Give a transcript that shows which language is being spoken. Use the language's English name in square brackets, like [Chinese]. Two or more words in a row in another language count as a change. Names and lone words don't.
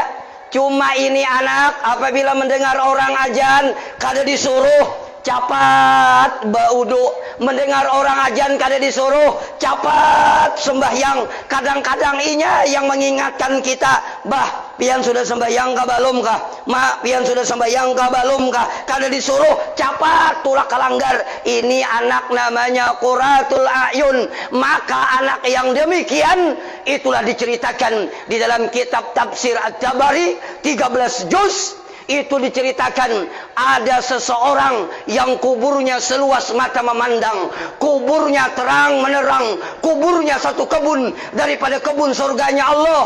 [Banjar] Cuma ini anak apabila mendengar orang azan kada disuruh capat baudu, mendengar orang azan kada disuruh capat sembahyang. Kadang-kadang inya yang mengingatkan kita, bah pian sudah sembahyang kah belum kah? Mak pian sudah sembahyang kah belum kah? Kada disuruh capat tulak kalanggar. [Indonesian] Ini anak namanya [Arabic] قرة أعين. [Indonesian] Maka anak yang demikian itulah diceritakan di dalam kitab tafsir At-Tabari 13 juz. Itu diceritakan ada seseorang yang kuburnya seluas mata memandang, kuburnya terang menerang, kuburnya satu kebun daripada kebun surganya Allah.